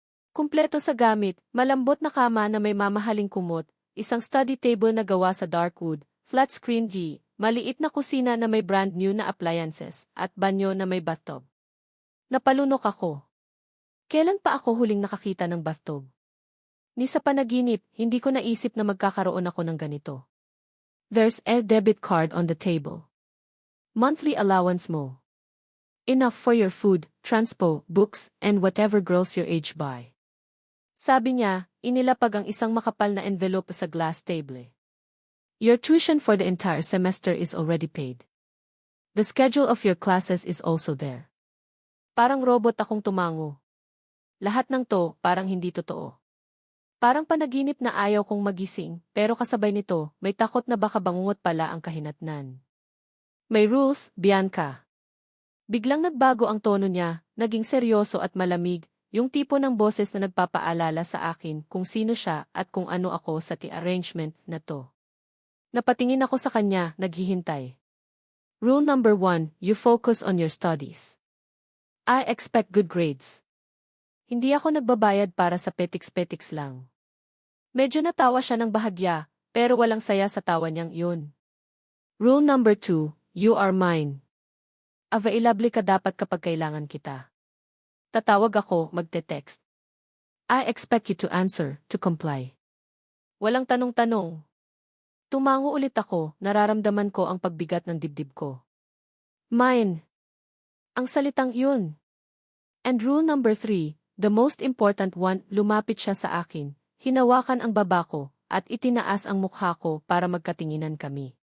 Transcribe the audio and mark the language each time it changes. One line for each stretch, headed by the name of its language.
Filipino: Kumpleto sa gamit, malambot na kama na may mamahaling kumot, isang study table na gawa sa dark wood, flat screen G, maliit na kusina na may brand new na appliances, at banyo na may bathtub. Napalunok ako. Kailan pa ako huling nakakita ng bathtub? Ni sa panaginip, hindi ko naisip na magkakaroon ako ng ganito.
English: There's a debit card on the table. Monthly allowance mo. Enough for your food, transpo, books, and whatever girls your age buy.
Filipino: Sabi niya, inilapag ang isang makapal na envelope sa glass table.
English: Your tuition for the entire semester is already paid. The schedule of your classes is also there.
Filipino: Parang robot akong tumango. Lahat ng to, parang hindi totoo. Parang panaginip na ayaw kong magising, pero kasabay nito, may takot na baka bangungot pala ang kahinatnan. May rules, Bianca. Biglang nagbago ang tono niya, naging seryoso at malamig, yung tipo ng boses na nagpapaalala sa akin kung sino siya at kung ano ako sa arrangement na to. Napatingin ako sa kanya, naghihintay.
English: Rule number 1, you focus on your studies. I expect good grades.
Filipino: Hindi ako nagbabayad para sa petiks-petiks lang. Medyo natawa siya ng bahagya, pero walang saya sa tawa niyang yun.
English: Rule number 2, you are mine. Available
Filipino: ka dapat kapag kailangan kita. Tatawag ako, magte-text.
English: I expect you to answer, to comply.
Filipino: Walang tanong-tanong. Tumango ulit ako, nararamdaman ko ang pagbigat ng dibdib ko. Mine. Ang salitang yun.
English: And rule number 3, the most important one,
Filipino: lumapit siya sa akin, hinawakan ang baba ko, at itinaas ang mukha ko para magkatinginan kami.